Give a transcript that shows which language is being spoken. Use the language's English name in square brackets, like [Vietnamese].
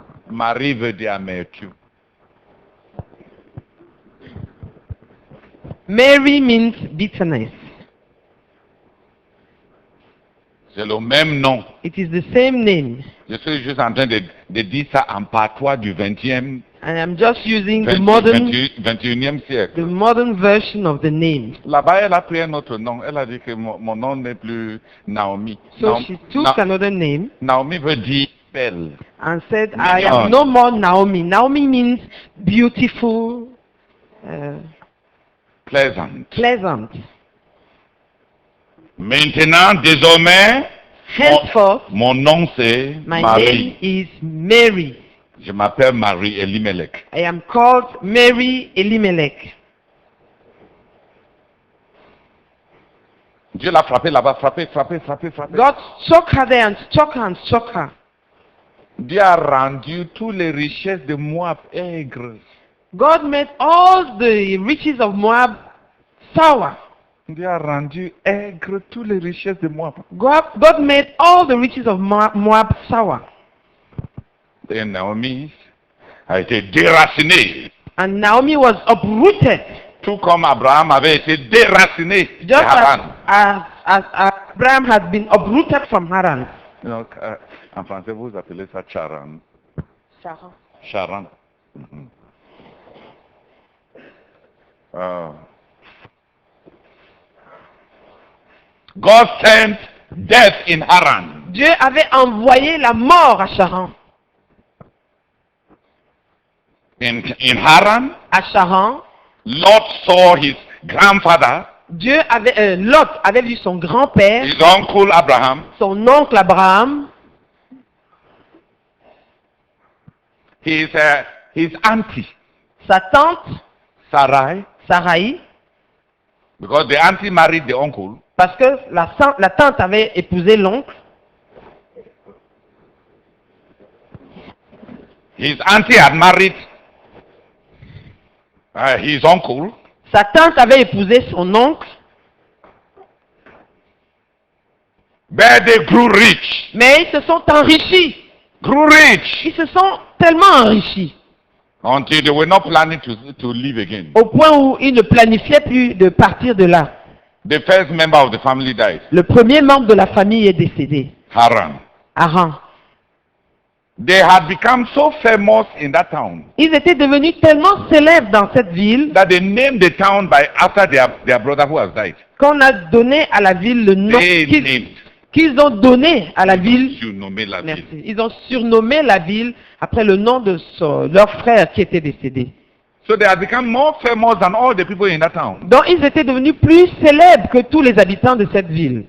[French] Marie veut dire amertume. [English] Mary means bitterness. [French] C'est le même nom. [English] It is the same name. [French] Je suis juste en train de dire ça en patois du 20e, [English] And I'm just using the modern [French] 21e siècle. [English] the modern version of the name. [French] Là-bas, elle a pris un autre nom. Elle a dit que mon nom n'est plus Naomi. [English] So she took another name [French] Naomi veut dire belle. [English] and said, I am no more Naomi. Naomi means beautiful, Pleasant. pleasant. [French] Maintenant, désormais, [English] Henceforth, [French] Mon nom c'est [English] my name [French] Marie. [English] is Mary. [French] Je m'appelle Marie Elimelech. [English] I am called Mary Elimelech. [French] Dieu l'a frappé là-bas, frappé. [English] God struck her there and struck her and struck her. [French] Dieu a rendu toutes les richesses de Moab aigres. [English] God made all the riches of Moab sour. [French] Dieu a rendu aigres toutes les richesses de Moab. [English] God made all the riches of Moab sour. [French] Et Naomi a été déracinée. [English] And Naomi was uprooted. [French] Tout comme Abraham avait été déraciné de [English] Just Haran. as Abraham had been uprooted from Haran. [French] Donc, en français, vous appelez ça Charan. Charan. Mhm. [English] God sent death in Haran. [French] Dieu avait envoyé la mort à Charan. [English] In Haran, [French] À Charan, [English] Lot saw his grandfather, [French] Lot avait vu son grand-père, [English] his uncle Abraham, [French] son oncle Abraham, [English] his auntie [French] sa tante [English] Sarai, [French] Sarai, [English] because the auntie married the uncle. [French] parce que la tante avait épousé l'oncle. [English] His auntie had married his uncle. [French] Sa tante avait épousé son oncle, [English] But they grew rich. [French] mais ils se sont enrichis. [English] Grew rich. [French] Ils se sont tellement enrichis [English] Until they were not planning to live again. [French] au point où ils ne planifiaient plus de partir de là. [English] The first member of the family died. [French] Le premier membre de la famille est décédé, [English] Haran. [French] Haran. [English] They had become so famous in that town [French] Ils étaient devenus tellement célèbres dans cette ville [English] that they named the town after their brother who has died. [French] qu'on a donné à la ville le nom [English] They named. [French] qu'ils ont donné à la ville. Surnommé la Merci. ville. Ils ont surnommé la ville après le nom de leur frère qui était décédé. [English] So they had become more famous than all the people in that town. [French] Donc ils étaient devenus plus célèbres que tous les habitants de cette ville.